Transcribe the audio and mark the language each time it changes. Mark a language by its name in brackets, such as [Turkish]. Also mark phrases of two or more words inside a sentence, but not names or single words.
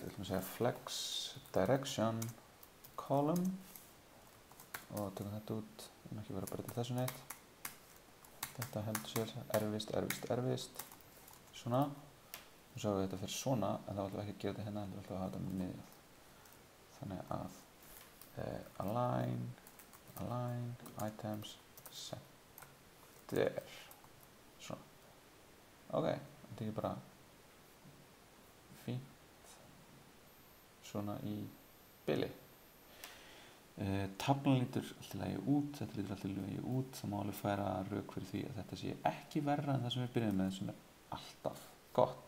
[Icelandic] Við ætlum að segja [English] flex direction column [Icelandic] og tökum þetta út. Við erum ekki verið að breyta þessu neitt. Þetta heldur sér erfist. Svona. Og svo við þetta fyrir svona en þá ætlum við ekki að gera þetta hérna, heldur ætlum við að hafa þetta með miðjað. Þannig að [English] align items center. [Icelandic] Svona. Ok, þetta er bara fínt svona í bili. Taflan lítur alltaf lagi út, þetta lítur alltaf lagi út, það má alveg færa rök fyrir því að þetta sé ekki verra en það sem við byrjum með sem er alltaf gott.